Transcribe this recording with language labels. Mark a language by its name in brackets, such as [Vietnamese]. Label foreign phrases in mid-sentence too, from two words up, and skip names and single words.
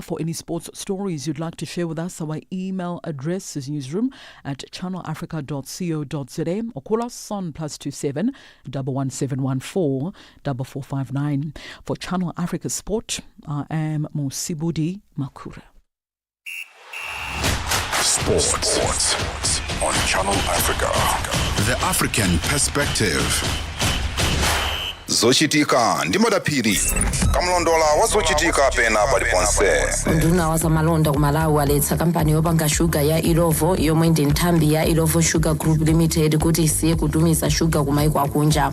[English] For any sports stories you'd like to share with us, our email address is newsroom@channelafrica.co.za or call us on +27 11714 4459. For Channel Africa Sport, I am Mosibudi Makura. Sports on Channel Africa. The African Perspective. [Nyanja] Zochitika ndi madaphiri kamlondola wa zochitika pena paliponse. Nduna wazamalonda ku Malawi aletsa kampani yopanga shuga ya Ilovo yomwe ndi nthambi ya Ilovo Sugar Group Limited kuti isiye kutumiza shuga kumaiko akunja.